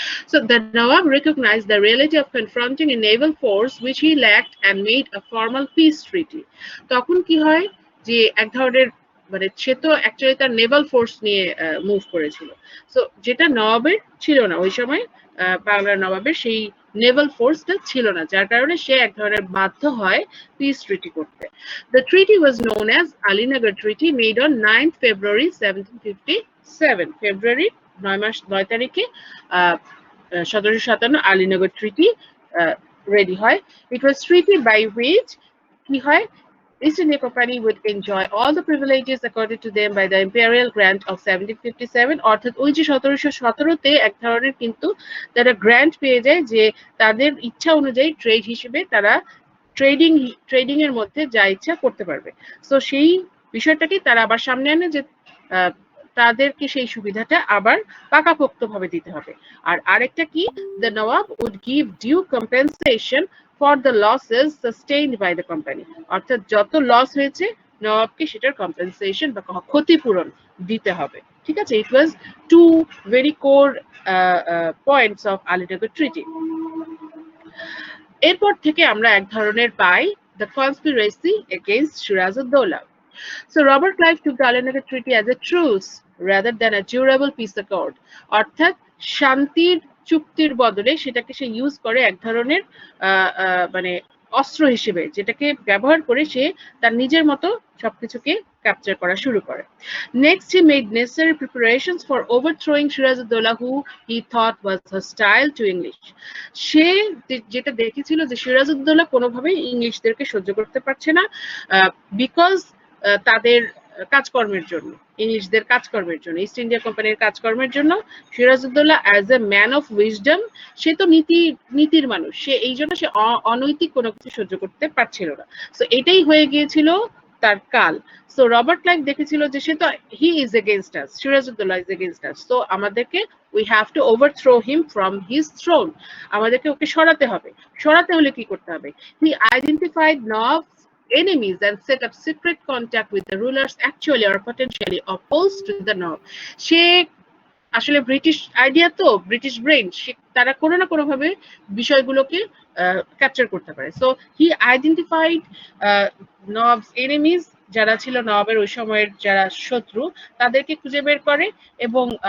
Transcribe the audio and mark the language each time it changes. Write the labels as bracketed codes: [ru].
[en] So the Nawab recognized the reality of confronting a naval force which he lacked and made a formal peace treaty. [bn] তখন কি হয় যে এক ধরনের মানে সে তো অ্যাকচুয়ালি তার নেভাল ফোর্স নিয়ে মুভ করেছিল, সো যেটা নবাবের ছিল না ওই সময়, বাংলার নবাবের সেই নেভাল ফোর্সটা ছিল না, যার কারণে সে এক ধরনের বাধ্য হয় পিস ট্রিটি করতে। [en] The treaty was known as Alinagar Treaty made on 9th February 1757. [bn] ফেব্রুয়ারি 9 তারিখে 1757 আলীনগর ট্রিটি রেডি হয়। [en] It was treaty by which [bn] কি হয়, [en] East India Company would enjoy all the privileges accorded to them by the Imperial Grant of 1757. [bn] অর্থাৎ ওই যে 1717-তে এক ধরনের কিন্তু তারা গ্র্যান্ট পেয়ে যায় যে তাদের ইচ্ছা অনুযায়ী ট্রেড হিসেবে তারা ট্রেডিং এর মধ্যে যা ইচ্ছা করতে পারবে। সো সেই বিষয়টাকে তারা আবার সামনে আনে যে তাদেরকে সেই সুবিধাটা আবার পাকাপোক্তভাবে দিতে হবে। আর আরেকটা কি, [en] the Nawab would give due compensation for the losses sustained by the company, [bn] অর্থাৎ যত লস হয়েছে নবাবকে সেটার কম্পেনসেশন বা ক্ষতিপূরণ দিতে হবে, ঠিক আছে। [en] It was two very core points of Alinagar treaty. [bn] এরপর থেকে আমরা এক ধরনের পাই [en] The conspiracy against Sirajuddaulah. So Robert Clive took the Alinagar Treaty as a truce rather than a durable peace accord. [bn] অর্থাৎ শান্তির চুক্তির বদলে সেটাকে সে ইউজ করে এক ধরনের মানে অস্ত্র হিসেবে, যেটাকে ব্যবহার করে সে তার নিজের মতো সবকিছুকে ক্যাপচার করা শুরু করে। [en] Next he made necessary preparations for overthrowing Shirazuddaulah who he thought was hostile to English. [bn] সে যেটা দেখেছিল যে সিরাজউদ্দৌলা কোনোভাবেই ইংলিশদেরকে সহ্য করতে পারছে না, বিকজ তাদের কাজকর্মের জন্য, ইংলিশদের কাজকর্মের জন্য, ইস্ট ইন্ডিয়া কোম্পানির কাজকর্মের জন্য Sirajuddaulah [en] as a man of wisdom, [bn] সে তো নীতির মানুষ, সে এই জন্য সে অনৈতিক কোনো কিছু সহ্য করতে পারছিল না। সো এটাই হয়ে গিয়েছিল তার কাল। [en] so Robert Clive [bn] দেখেছিল যে সে তো [en] he is against us, Sirajuddaulah is against us, so আমাদেরকে we have to overthrow him from his throne, [bn] আমাদেরকে ওকে সরাতে হবে। সরাতে হলে কি করতে হবে? [en] He identified Nawab's enemies and set up secret contact with the rulers actually or potentially opposed to the Nawab. [bn] সে আসলে ব্রিটিশ আইডিয়া তো, ব্রিটিশ ব্রেন, তারা কোনো না কোনো ভাবে বিষয়গুলোকে ক্যাপচার করতে পারে। সো [en] he identified Nawab's enemies, [bn] যারা ছিল নওয়াবের ওই সময়ের যারা শত্রু, তাদেরকে খুঁজে বের করে এবং